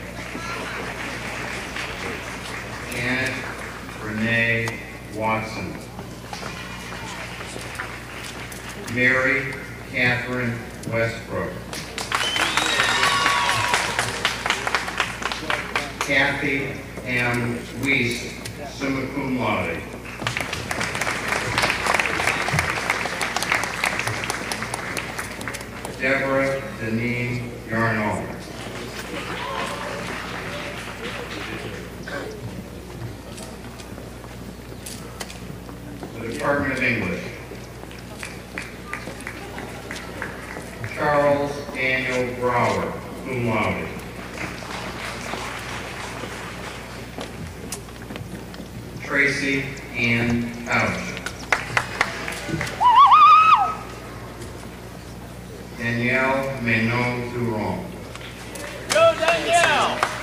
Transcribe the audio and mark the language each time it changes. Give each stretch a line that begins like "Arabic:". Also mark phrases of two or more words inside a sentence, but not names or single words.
English: Janet Renee Watson. Mary Catherine Westbrook. Kathy M. Weiss,
Latin: summa cum laude.
English: Deborah Deneen Yarnall. The Department of English. Charles Daniel Brower,
Latin: cum laude.
English: Tracy Ann Couch. Danielle Menon-Duron. Go Danielle!